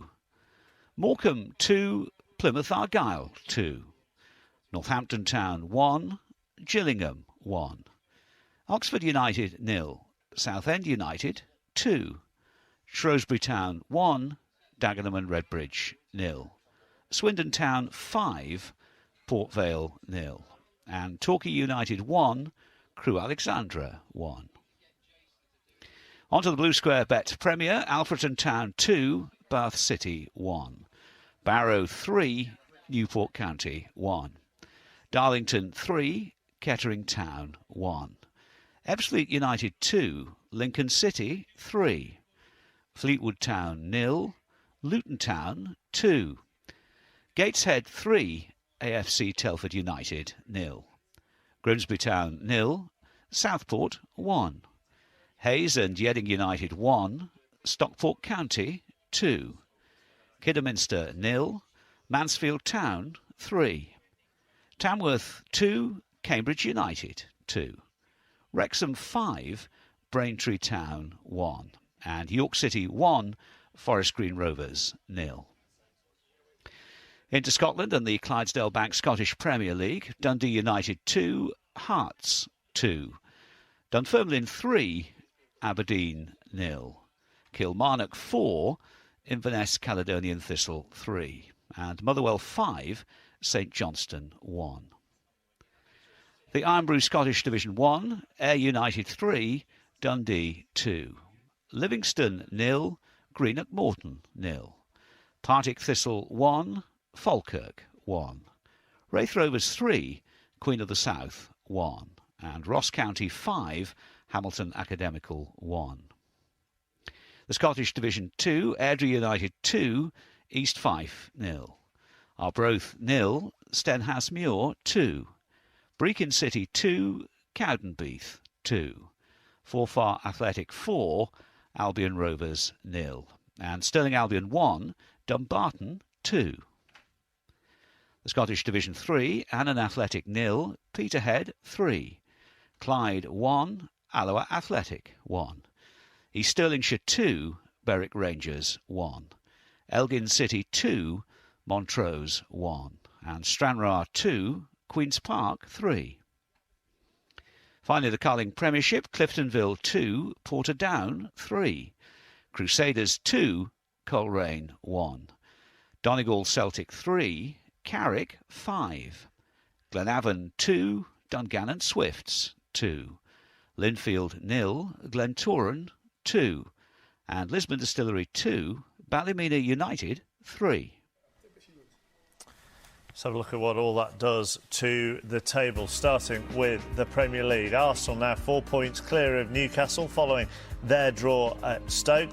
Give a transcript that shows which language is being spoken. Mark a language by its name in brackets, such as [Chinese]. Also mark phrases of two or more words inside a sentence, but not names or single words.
[English] Morecambe 2, Plymouth Argyle 2. Northampton Town 1, Gillingham 1. Oxford United 0, Southend United 2. Shrewsbury Town 1, Dagenham and Redbridge 0. Swindon Town 5, Port Vale 0. And Torquay United 1, Crewe Alexandra 1. On to the Blue Square Bet Premier, Alfreton Town 2, Bath City 1. Barrow 3, Newport County 1. Darlington 3, Kettering Town 1. Ebbsfleet United 2, Lincoln City 3. Fleetwood Town 0, Luton Town 2. Gateshead 3, AFC Telford United 0. Grimsby Town 0, Southport 1. Hayes and Yeading United 1, Stockport County 2. Kidderminster 0, Mansfield Town 3. Tamworth 2, Cambridge United 2. Wrexham 5, Braintree Town 1. And York City 1, Forest Green Rovers 0. Into Scotland and the Clydesdale Bank Scottish Premier League, Dundee United 2, Hearts 2. Dunfermline 3, Aberdeen 0. Kilmarnock 4, Inverness Caledonian Thistle 3. And Motherwell 5, St Johnstone 1. The Irn-Bru Scottish Division 1, Ayr United 3, Dundee 2. Livingston 0, Greenock Morton 0. Partick Thistle 1, Falkirk 1. Raith Rovers 3, Queen of the South 1. And Ross County 5, Hamilton Academical 1. The Scottish Division 2, Airdrie United 2, East Fife 0. Arbroath 0, Stenhousemuir 2. Brechin City 2, Cowdenbeath 2. Forfar Athletic 4, Albion Rovers 0. And Stirling Albion 1, Dumbarton 2. The Scottish Division 3, Annan Athletic 0, Peterhead 3. Clyde 1, Alloa Athletic 1. East Stirlingshire 2, Berwick Rangers 1. Elgin City 2, Montrose 1. And Stranraer 2, Queen's Park 3. Finally, the Carling Premiership, Cliftonville 2, Portadown 3. Crusaders 2, Coleraine 1. Donegal Celtic 3, Carrick 5. Glenavon 2, Dungannon Swifts 2. Linfield 0, Glentoran 2. And Lisbon Distillery 2, Ballymena United 3. Let's have a look at what all that does to the table, starting with the Premier League. Arsenal now 4 points clear of Newcastle following their draw at Stoke.